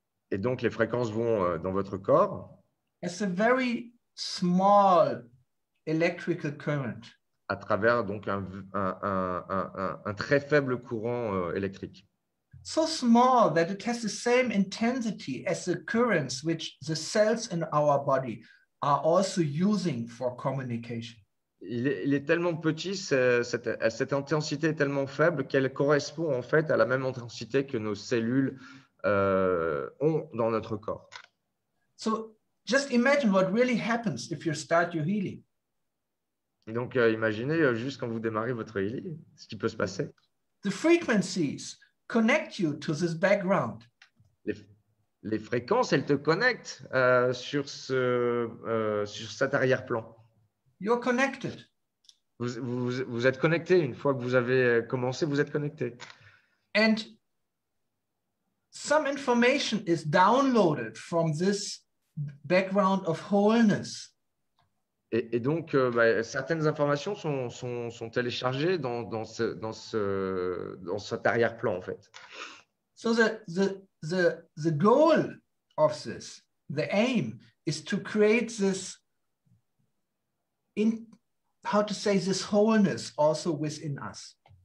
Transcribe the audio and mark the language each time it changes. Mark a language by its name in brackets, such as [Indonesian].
[French] Et donc les fréquences vont dans votre corps. [English] As a very small electrical current. [French] À travers donc un très faible courant électrique. [English] So small that it has the same intensity as the currents which the cells in our body are also using for communication. [French] Il est tellement petit, cette intensité est tellement faible qu'elle correspond en fait à la même intensité que nos cellules ont dans notre corps. [English] So just imagine what really happens if you start your healing. [French] Donc imaginez juste quand vous démarrez votre healing, ce qui peut se passer. [English] The frequencies connect you to this background. [French] Les fréquences, elles te connectent sur cet arrière-plan. [English] You're connected. [French] Vous êtes connecté. Une fois que vous avez commencé, vous êtes connecté. [English] And some information is downloaded from this background of wholeness. [French] Et donc, certaines informations sont téléchargées dans cet arrière-plan, en fait. [English] So the goal of this, the aim, is to create this, this wholeness also within us.